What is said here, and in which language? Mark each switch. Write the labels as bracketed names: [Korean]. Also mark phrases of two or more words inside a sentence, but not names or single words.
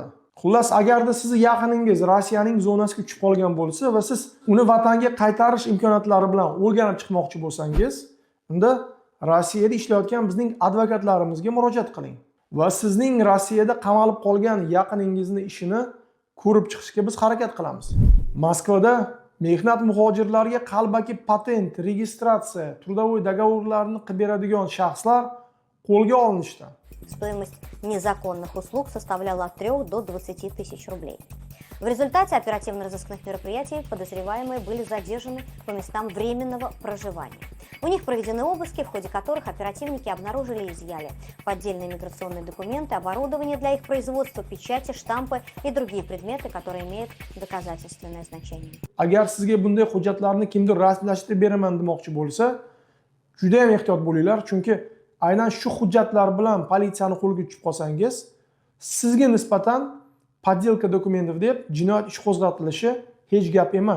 [Uzbek] Xullas, agarda sizni yaqiningiz Rossiyaning zonasiga tushib qolgan bo'lsa va siz uni vatanga qaytarish imkoniyatlari bilan o'rganib chiqmoqchi bo'lsangiz, unda Rossiyada ishlayotgan bizning advokatlarimizga murojaat qiling va sizning Rossiyada qamalib qolgan yaqiningizni ishini ko'rib chiqishga biz harakat qilamiz. Moskvada mehnat muhojirlariga qalbaki patent, registratsiya, [Russian] трудовой договорlarni [Uzbek] qilib beradigan shaxslar qo'lga olinishdi. [Russian] Стоимость незаконных услуг составляла от 3 до 20 тысяч рублей. В результате оперативно-розыскных мероприятий подозреваемые были задержаны по местам временного проживания. У них проведены обыски, в ходе которых оперативники обнаружили и изъяли поддельные миграционные документы, оборудование для их производства, печати, штампы и другие предметы, которые имеют доказательственное значение. [Uzbek] Agar sizga bunday hujjatlarni kimdir rasmiylashtirib beraman demoqchi bo'lsa, juda ham ehtiyot bo'linglar, chunki aynan shu hujjatlar bilan politsiyani qo'lga tushib qolsangiz, sizga nisbatan [Russian] подделка документов [Uzbek] deb jinoyat ishi qo'zg'atilishi hech gap emas.